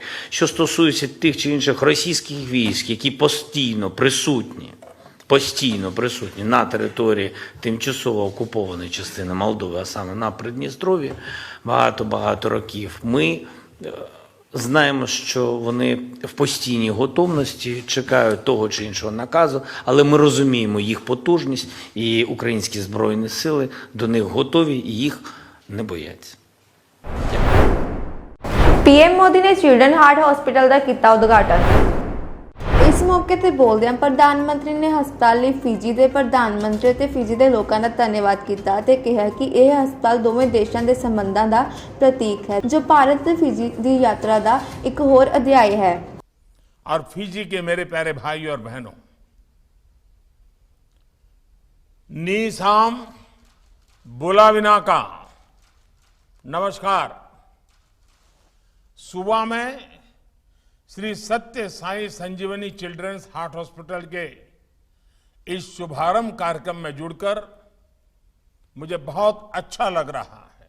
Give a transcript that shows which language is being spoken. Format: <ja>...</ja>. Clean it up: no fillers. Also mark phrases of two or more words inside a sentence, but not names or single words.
<uk>Що стосується тих чи інших російських військ, які постійно присутні на території тимчасово окупованої частини Молдови, а саме на Придністров'ї, багато років, ми знаємо, що вони в постійній готовності, чекають того чи іншого наказу, але ми розуміємо їх потужність, і українські Збройні Сили до них готові і їх не бояться.</uk> <pa>ਪੀਐਮ ਮੋਦੀ ਨੇ ਚਿਲਡਰਨ ਹਾਰਟ ਹਸਪੀਟਲ ਦਾ ਕੀਤਾ ਉਦਘਾਟਨ। ਇਸ ਮੌਕੇ ਤੇ ਬੋਲਦਿਆਂ ਪ੍ਰਧਾਨ ਮੰਤਰੀ ਨੇ ਹਸਪਤਾਲ ਲਈ ਫਿਜੀ ਦੇ ਪ੍ਰਧਾਨ ਮੰਤਰੀ ਤੇ ਫਿਜੀ ਦੇ ਲੋਕਾਂ ਦਾ ਧੰਨਵਾਦ ਕੀਤਾ ਤੇ ਕਿਹਾ ਕਿ ਇਹ ਹਸਪਤਾਲ ਦੋਵੇਂ ਦੇਸ਼ਾਂ ਦੇ ਸੰਬੰਧਾਂ ਦਾ ਪ੍ਰਤੀਕ ਹੈ ਜੋ ਭਾਰਤ ਤੇ ਫਿਜੀ ਦੀ ਯਾਤਰਾ ਦਾ ਇੱਕ ਹੋਰ ਅਧਿਆਇ ਹੈ।</pa> <hi>और फिजी के मेरे प्यारे भाई और बहनों,</hi> <fj>Ni sa bula vina</fj> <hi>का नमस्कार। सुबह में श्री सत्य साई संजीवनी चिल्ड्रंस हार्ट हॉस्पिटल के इस शुभारंभ कार्यक्रम में जुड़कर मुझे बहुत अच्छा लग रहा है।</hi>